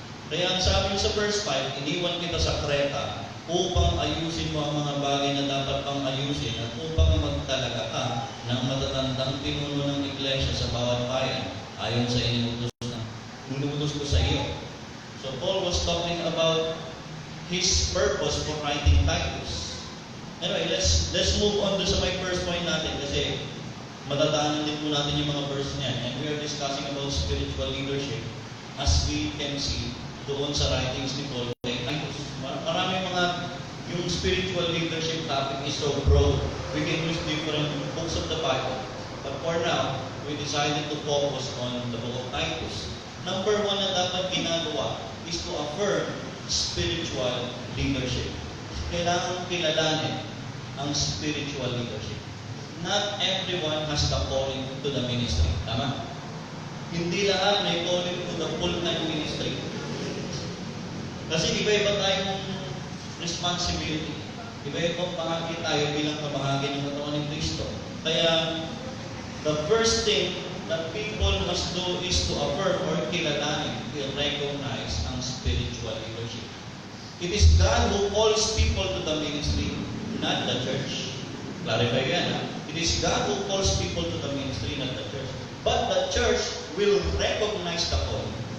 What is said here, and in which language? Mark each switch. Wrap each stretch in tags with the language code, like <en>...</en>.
<tl>Kaya ang sabi niya sa verse 5, iniwan kita sa Creta upang ayusin mo ang mga bagay na dapat pang ayusin at upang magtalaga ka ng matatandang pinuno ng iglesia sa bawat bayan ayon sa inuutos ko sa iyo.</tl> <en>So Paul was talking about his purpose for writing Titus.</en> <tl>Anyway,</tl> <en>let's move on to</en> <tl>sa my first point natin kasi matadaanan din po natin yung mga verse niyan.</tl> <en>And we are discussing about spiritual leadership as we can see</en> <tl>doon sa</tl> <en>writings ni Paul kay Titus.</en> <tl>Marami yung</tl> <en>spiritual leadership topic is so broad. We can use different books of the Bible. But for now, we decided to focus on the book of Titus. Number one</en> <tl>na dapat ginagawa</tl> <en>is to affirm spiritual leadership.</en> <tl>Kailangan kilalanin ang spiritual leadership.</tl> <en>Not everyone has the calling to the ministry. Tama?</en> <tl>Hindi lahat may</tl> <en>calling to the full-time ministry.</en> <tl>Kasi iba-iba tayong responsibility. Iba-ibang bahagi tayo bilang kabahagi ng katawan ng Kristo.</tl> <en>Kaya, the first thing that people must do is to affirm or kilalanin, recognize ang spiritual leadership. It is God who calls people to the ministry, not the church. Clarify</en> <tl>yan, ha?</tl> <en>It is God who calls people to the ministry, not the church. But the church will recognize the calling.</en>